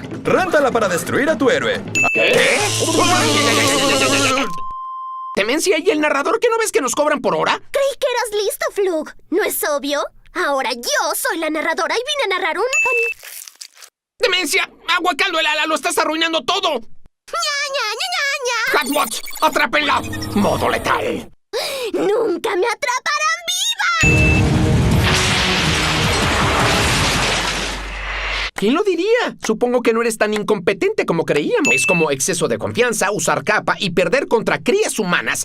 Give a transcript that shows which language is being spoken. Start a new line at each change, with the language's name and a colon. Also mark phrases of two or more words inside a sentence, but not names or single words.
Spanish: Réntala para destruir a tu héroe. ¿Qué? Demencia, ¿y el narrador que no ves que nos cobran por hora? Creí que eras listo, Flug. ¿No es obvio? Ahora yo soy la narradora y vine a narrar un... ¡Demencia! ¡Agua caldo, Lala! ¡Lo estás arruinando todo! ¡Ña, ña, ña, ña, ña! ¡Hatwatch! ¡Atrápenla! ¡Modo letal! ¡Nunca me atraparán viva! ¿Quién lo diría? Supongo que no eres tan incompetente como creíamos. Es como exceso de confianza, usar capa y perder contra crías humanas.